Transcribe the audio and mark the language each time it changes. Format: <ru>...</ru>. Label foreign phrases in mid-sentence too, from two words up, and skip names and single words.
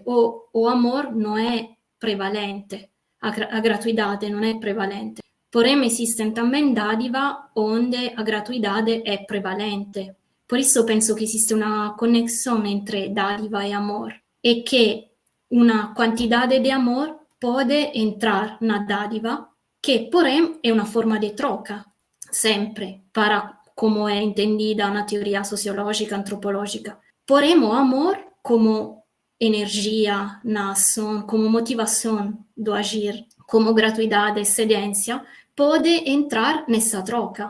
<pt>O amor não é prevalente, a gratuidade não é prevalente. Porém, existem também dádiva onde a gratuidade é prevalente. Por isso penso que existe uma conexão entre dádiva e amor e que uma quantidade de amor pode entrar na dádiva,</pt> <it>che porém è una forma di troca, sempre,</it> <pt>para como è entendida na teoria sociológica, antropológica.</pt> <it>Porém, o amor como energia na ação, como motivação do agir, como gratuidade, excedência, pode entrar nessa troca.</it>